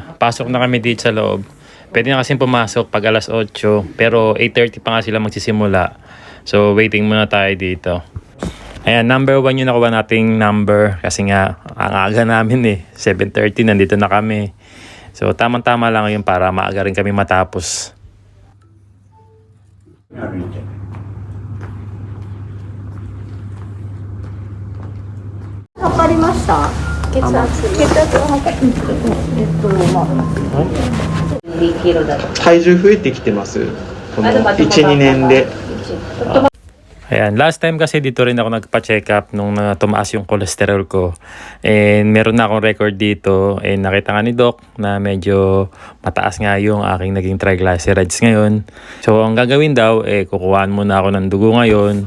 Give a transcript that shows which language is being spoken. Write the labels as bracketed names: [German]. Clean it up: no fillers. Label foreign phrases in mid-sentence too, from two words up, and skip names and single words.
[Filipino] Pasok na kami dito sa loob. Pwede na kasi pumasok pag alas 8. Pero 8:30 pa nga sila magsisimula. So, waiting muna tayo dito. Ayan, number 1 yung nakuha nating number. Kasi nga, ang aga namin eh. 7:30, nandito na kami. So, tamang-tama lang yun para maaga rin kami matapos. [Japanese] 測りました。血圧。血圧を測る。 2キロだと。体重増えてきてますこの 1,2 年で。 [Filipino] Ayan, [English] last time [Filipino] kasi dito rin ako nagpa-check up nung tumaas yung cholesterol ko. And meron na akong record dito. And nakita nga ni Doc na medyo mataas nga yung aking naging triglycerides ngayon. So, ang gagawin daw, kukuhaan muna ako ng dugo ngayon.